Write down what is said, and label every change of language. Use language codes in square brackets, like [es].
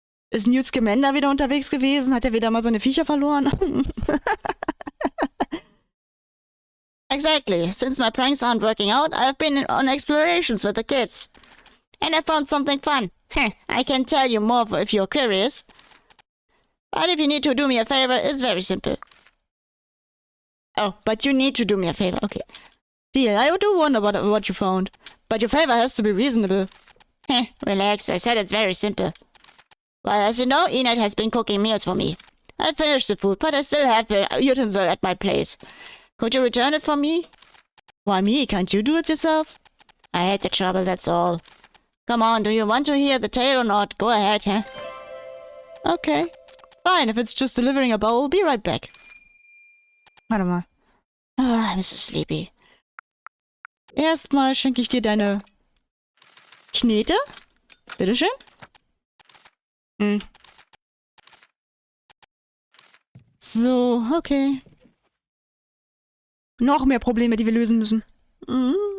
[de] Ist Newt Scamander wieder unterwegs gewesen? Hat er wieder mal seine Viecher verloren? [en] Exactly. Since my pranks aren't working out, I've been on explorations with the kids. And I found something fun. I can tell you more if you're curious. But if you need to do me a favor, it's very simple. Oh, but you need to do me a favor. Okay. Deal. I do wonder what you found. But your favor has to be reasonable. Relax. I said it's very simple. Well, as you know, Enid has been cooking meals for me. I finished the food, but I still have the utensil at my place. Could you return it for me? Why me? Can't you do it yourself? I had the trouble, that's all. Come on, do you want to hear the tale or not? Go ahead, huh? Okay. Fine, if it's just delivering a bowl, be right back. [de] Warte mal. [en] Oh, I'm so sleepy. [de] Erstmal schenke ich dir deine Knete. Bitteschön. So, okay. Noch mehr Probleme, die wir lösen müssen. Mhm.